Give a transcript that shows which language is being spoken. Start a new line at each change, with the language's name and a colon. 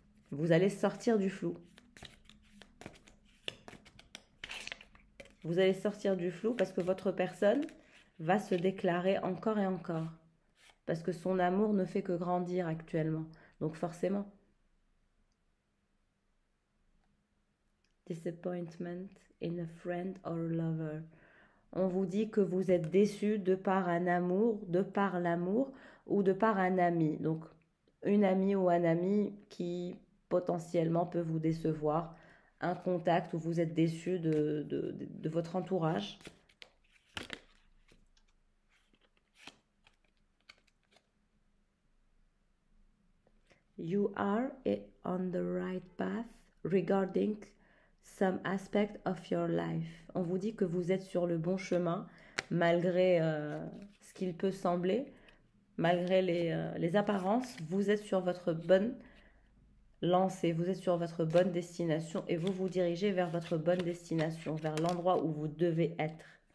French: Vous allez sortir du flou. Vous allez sortir du flou parce que votre personne va se déclarer encore et encore. Parce que son amour ne fait que grandir actuellement. Donc forcément.
English: Disappointment in a friend or a lover.
French: On vous dit que vous êtes déçu de par un amour, de par l'amour ou de par un ami. Donc une amie ou un ami qui potentiellement peut vous décevoir. Un contact où vous êtes déçu de votre entourage.
English: You are on the right path regarding some aspect of your life.
French: On vous dit que vous êtes sur le bon chemin malgré ce qu'il peut sembler, malgré les apparences. Vous êtes sur votre bonne lancée, vous êtes sur votre bonne destination et vous vous dirigez vers votre bonne destination, vers l'endroit où vous devez être.